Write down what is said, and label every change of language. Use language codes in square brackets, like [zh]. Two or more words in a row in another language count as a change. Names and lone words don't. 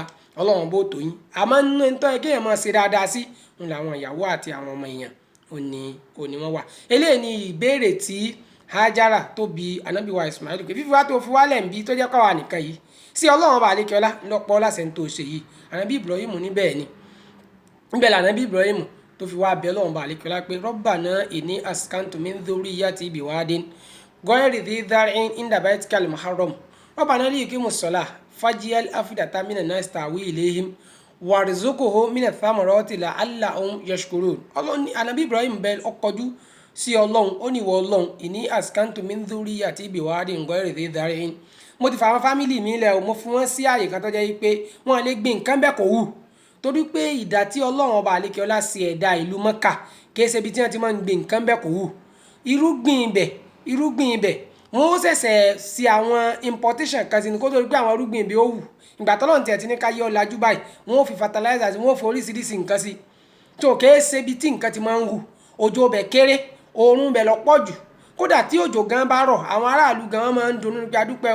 [yo] Ọlọ́run bó tó yín, àmọ́ nínú ẹni tó yẹ kéèyàn máa ṣe dáadáa sí òun làwọn ìyàwó àti àwọn ọmọ èèyàn, òní wọ́n wà. Eléyìí ni ìbéèrè tí Hajara tó bi Ànábì wa Ismail pé fífi wá tó fi wálẹ̀ ń bí tó jẹ́ káwa nìkan yìí sí Ọlọ́run bá àlékè ọlá lọ́pọ̀ láṣẹ tó ṣe yìí. [ar] Ànábì Ibrahim ní bẹ́ẹ̀ ni níbẹ̀ l'Ànábì Ibrahim tó fi wá bẹ Ọlọ́run bá àlékè ọlá pé ربنا إني أسكنت من ذريتي بواد غير ذي زرع عند بيتك المحرم ربنا ليقيموا الصلاة فاجعل أفئدة من الناس تهوي إليهم وارزقهم من الثمرات لعلهم يشكرون. [yo] Ọlọ́run ní Ànábì Ibrahim bẹ ọkọjú sí Ọlọ́run ó ní ìwọ Ọlọ́run [ar] إني أسكنت من ذريتي بواد غير ذي زرع [yo] mo ti fa àwọn fámìlì mi lẹ̀ o mo fi wọ́n sí àyè kan tó jẹ́ pé wọ́n lè gbin nǹkan bẹ́ẹ̀ kò wù torí pé ìdá tí Ọlọ́run ọba àlékè ọlá sí ẹ̀dá ìlú Mẹ́kà kìí ṣe ibi tí wọ́n ti máa ń gbin nǹkan bẹ́ẹ̀ kò wù irúgbìn ibẹ̀ wọ́n ó ṣẹ̀ṣẹ̀ sí àwọn importation kan sí ni kó tó rí pé àwọn irúgbìn ibẹ̀ ó wù ìgbà tọ́lọ́run tiẹ̀ ti ní ká yọ ọ̀làjú báyìí wọ́n ó fi fertilizer sí wọ́n ó fi oríṣiríṣi nǹkan sí tó kìí ṣe ibi tí nǹkan ti máa ń wù òjò bẹ̀ kéré oòrùn bẹ̀ lọ pọ̀ jù kódà tí òjò gan bá rọ̀ àwọn aráàlú gan máa ń dunnú pé